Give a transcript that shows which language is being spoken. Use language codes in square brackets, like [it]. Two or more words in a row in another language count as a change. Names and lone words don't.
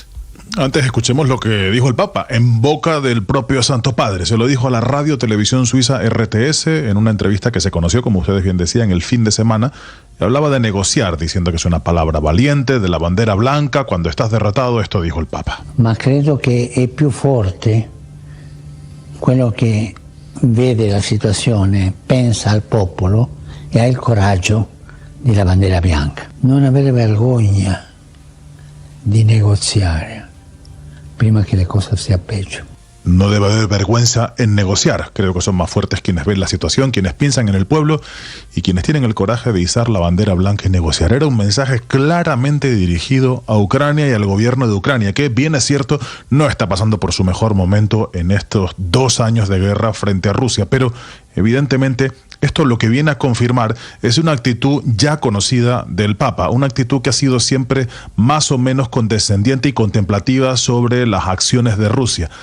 [es] Antes escuchemos lo que dijo el Papa en boca del propio Santo Padre. Se lo dijo a la radio televisión suiza RTS en una entrevista que se conoció, como ustedes bien decían, el fin de semana. Hablaba de negociar, diciendo que es una palabra valiente, de la bandera blanca. Cuando estás derrotado, esto dijo el Papa. [it] Ma credo che è più forte quello che vede la situazione, pensa al popolo e ha il coraggio della bandera bianca. Non avere vergogna di negoziare prima che le cose sia peggio. [es] No debe haber vergüenza en negociar. Creo que son más fuertes quienes ven la situación, quienes piensan en el pueblo y quienes tienen el coraje de izar la bandera blanca y negociar. Era un mensaje claramente dirigido a Ucrania y al gobierno de Ucrania, que bien es cierto, no está pasando por su mejor momento en estos 2 años de guerra frente a Rusia, pero evidentemente esto lo que viene a confirmar es una actitud ya conocida del Papa, una actitud que ha sido siempre más o menos condescendiente y contemplativa sobre las acciones de Rusia.